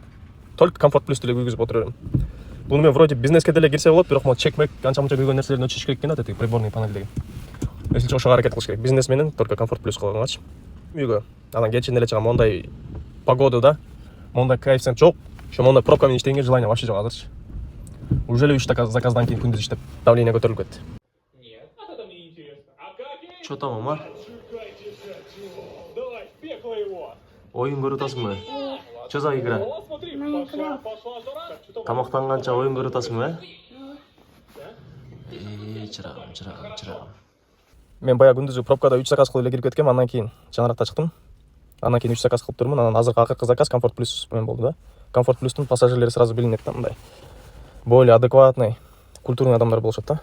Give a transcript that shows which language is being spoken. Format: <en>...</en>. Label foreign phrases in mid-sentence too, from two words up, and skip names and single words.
<ky>Только комфорт плюс деле күйгүзүп отура берем. Буну мен вроде бизнеске деле кирсе болот, бирок могу чекмек анча-мунча күйгөн нерселерин өчүрүш керек экен да, тетиги</ky> <ru>приборный панельдеги.</ru> <ky>Эсилче ошого аракет кылыш керек. Бизнес менен только комфорт плюс кылгангач. Үйгө анан кечинде эле чыгам, мондай погода да, мондай коэффициент жок. Ошо мондай пробка менен иштегенге</ky> <ru>желание вообще</ru> <ky>жок азырчы. Уже 3 заказдан кийин күндүз иштеп, давление көтөрүлүп кетти.</ky> <ru>Нет, а это мне интересно. А как? Чё там, Омар? Давай, в пекло его.</ru> <ky>Оюн көрүп атасыңбы?</ky> <ru>Чё за игра? О, смотри, пошла жара.</ru> <ky>Тамактанганча оюн көрүп атасыңбы, чырагым. Мен бая күндүзү пробкада 3 заказ кылып эле кирип кеткем, андан кийин жанаракта чыктым. Андан кийин 3 заказ кылып турмун. Анан азыркы акыркы заказ комфорт плюс менен болду да. Комфорт плюстун пассажирлери сразу билинет да, мындай.</ky> <ru>Более адекватный, культурный</ru> <ky>адамдар болушат да.</ky>